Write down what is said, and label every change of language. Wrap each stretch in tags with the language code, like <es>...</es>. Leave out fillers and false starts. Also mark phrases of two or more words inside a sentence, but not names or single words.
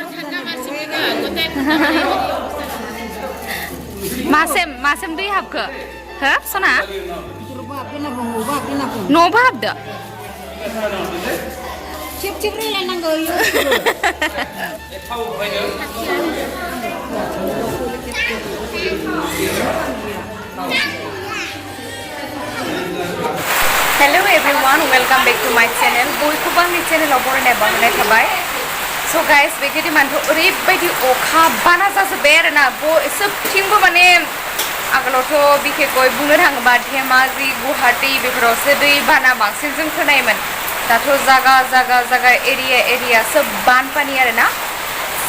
<brx>मासेम दै हाबखो हो सना न'बो हाबदो खेब रायलायनांगौ हेलो</brx> <en>everyone welcome back to my channel</en> <brx>बयखौबो आंनि चेनेलाव बरायनाय बावनाय थाबाय</brx> <en>so guys</en> <brx>बे गेदेमानथ' ओरैबायदि अखा बाना जाजोब्बाय आरोना सोबथिंबो माने आगोलावथ' बिखेखय बुंनो थाङोबा धेमाजि गुवाहाटी बेफोरावसो दै बाना बांसिन जों खोनायोमोन दाथ' जागा एरिया सोब बानपानि आरोना स'</brx>